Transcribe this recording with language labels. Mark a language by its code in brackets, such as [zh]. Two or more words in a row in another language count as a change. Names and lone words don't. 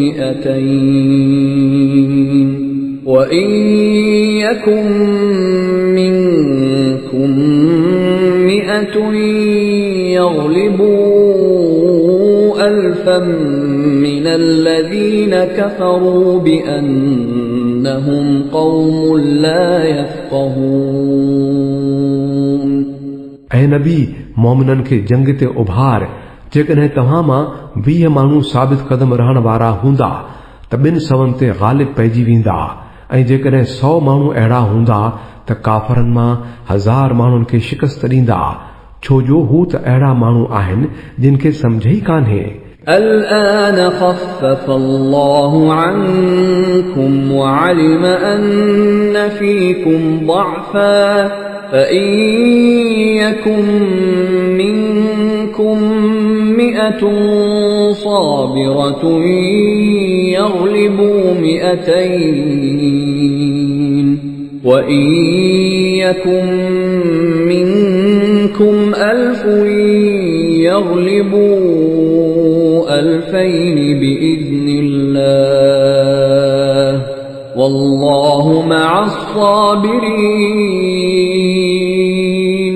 [ar] 200 وإن يكن منكم 100 يغلبوا 1000 من الذين كفروا بأنهم قوم لا يفقهون۔ [sd] ऐं नबी मोमिननि खे जंग ते उभार, जेकॾहिं तव्हां मां 20 माण्हू साबित कदम रहण वारा हूंदा त 200 ते ग़ालिब पइजी वेंदा, ऐं जेकॾहिं 100 माण्हू अहिड़ा हूंदा त काफ़रनि मां 1000 माण्हुनि खे शिकस्त ॾींदा, छो जो हू त अहिड़ा माण्हू आहिनि जिन खे सम्झ ई कान्हे। [ar] الآن خفف الله عنكم وعلم أن فيكم ضعفا فإن يكن منكم 100 صابرة يغلبوا 200 وإن يكن منكم 1000 يغلبوا 2000 بإذن الله والله مع الصابرين۔